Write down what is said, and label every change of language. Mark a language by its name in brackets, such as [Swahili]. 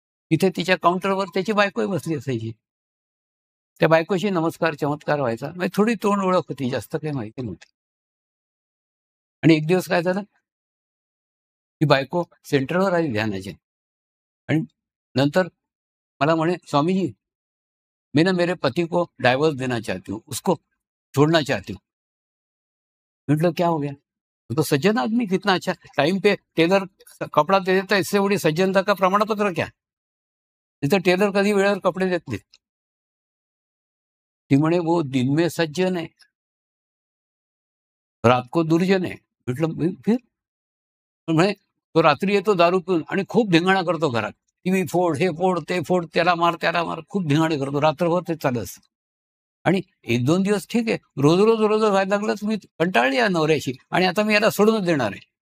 [Marathi] तिथे तिच्या काउंटरवर त्याची बायकोही बसली असायची. त्या बायकोशी नमस्कार चमत्कार व्हायचा. म्हणजे थोडी तोंड ओळख होती, जास्त काही माहिती नव्हती. आणि एक दिवस काय झालं, ती बायको सेंटरवर आली ध्यानाची आणि नंतर मला म्हणे, स्वामीजी [Hindi] मैं ना मेरे पति को डाइवोर्स देना चाहती हूँ, उसको छोड़ना चाहती हूँ। मतलब क्या हो गया? वो तो सज्जन आदमी, कितना अच्छा टाइम पे टेलर कपडा दे देता, इससे बड़ी सज्जनता का प्रमाणपत्र क्या? [Marathi] तिथं टेलर कधी वेळेवर कपडे देत नाहीत. ती म्हणे [Hindi] वो दिन में सज्जन है, रात को दुर्जन है. [Marathi] म्हटलं फिर? म्हणे तो रात्री येतो दारू पिऊन आणि खूप धिंगाणा करतो घरात. टीव्ही फोड, हे फोड, ते फोड, त्याला मार, त्याला मार, खूप धिंगाणे करतो. रात्रभर ते चालू असतं. आणि 1-2 दिवस ठीक आहे. रोज व्हायला लागलं, तर मी कंटाळली या नवऱ्याशी आणि आता मी याला सोडूनच देणार आहे.